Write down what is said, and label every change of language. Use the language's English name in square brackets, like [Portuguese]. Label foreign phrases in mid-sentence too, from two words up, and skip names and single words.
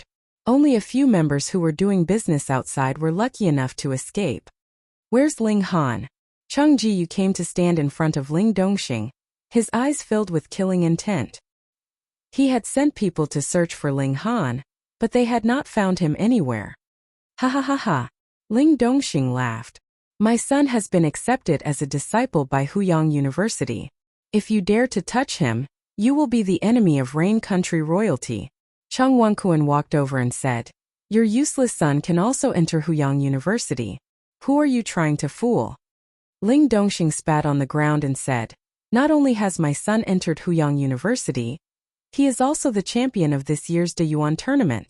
[English] Only a few members who were doing business outside were lucky enough to escape. Where's Ling Han? Cheng Jiyu came to stand in front of Ling Dongxing, his eyes filled with killing intent. He had sent people to search for Ling Han, but they had not found him anywhere. Ha ha ha ha. Ling Dongxing laughed. My son has been accepted as a disciple by Huyang University. If you dare to touch him, you will be the enemy of Rain Country royalty. Cheng Wenkuan walked over and said, Your useless son can also enter Huyang University. Who are you trying to fool? Ling Dongxing spat on the ground and said, Not only has my son entered Huyang University, he is also the champion of this year's Deyuan tournament.